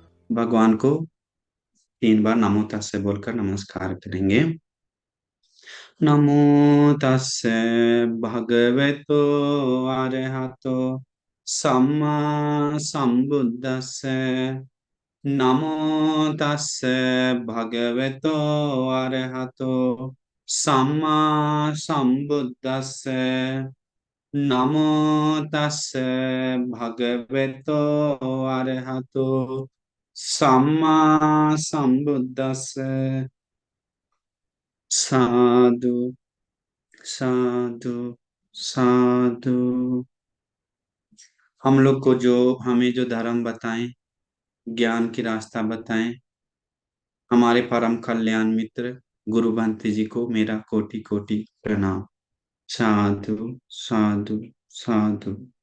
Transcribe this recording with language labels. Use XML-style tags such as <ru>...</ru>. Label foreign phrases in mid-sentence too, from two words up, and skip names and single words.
<hi>भगवान को 3 बार</hi> <pi>नमो तस्से</pi> <hi>बोलकर नमस्कार करेंगे।</hi> <pi>नमो तस्से भगवतो अरहतो सम्मा संबुद्दस्से। नमो तस्से भगवतो अरहतो सम्मा संबुद्दस्से। नमो तस्से भगवतो अरहतो सम्मा संबुद्दस्से। साधु साधु साधु।</pi> <hi>हम लोग को जो हमें जो धर्म बताएं, ज्ञान की रास्ता बताएं, हमारे परम कल्याण मित्र गुरु बंती जी को मेरा कोटि कोटि प्रणाम।</hi> <pi>साधु साधु साधु।</pi>